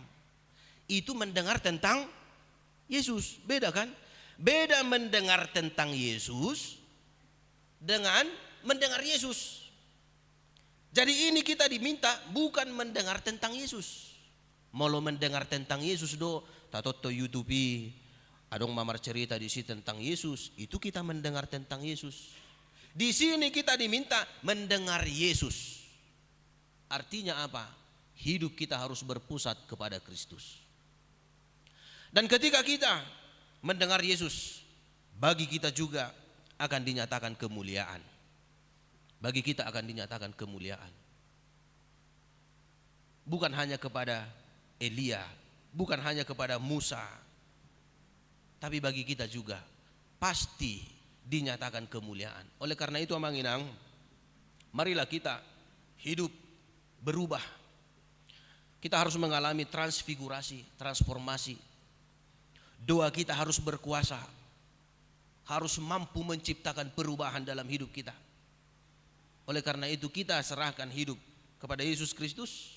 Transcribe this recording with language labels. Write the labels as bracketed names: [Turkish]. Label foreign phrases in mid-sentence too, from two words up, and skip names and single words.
[Indonesian] Itu mendengar tentang Yesus. Beda kan? Beda mendengar tentang Yesus dengan mendengar Yesus. Jadi ini kita diminta bukan mendengar tentang Yesus. Mau mendengar tentang Yesus do, tatoto YouTube, [Batak Toba] adong mamar [Indonesian] cerita di sini tentang Yesus, itu kita mendengar tentang Yesus. Di sini kita diminta mendengar Yesus. Artinya apa? Hidup kita harus berpusat kepada Kristus. Dan ketika kita mendengar Yesus, bagi kita juga akan dinyatakan kemuliaan. Bagi kita akan dinyatakan kemuliaan. Bukan hanya kepada Elia, bukan hanya kepada Musa, tapi bagi kita juga pasti dinyatakan kemuliaan. Oleh karena itu [Batak Toba] amang inang, [Indonesian] marilah kita hidup berubah. Kita harus mengalami transfigurasi, transformasi. Doa kita harus berkuasa, harus mampu menciptakan perubahan dalam hidup kita. Oleh karena itu kita serahkan hidup kepada Yesus Kristus.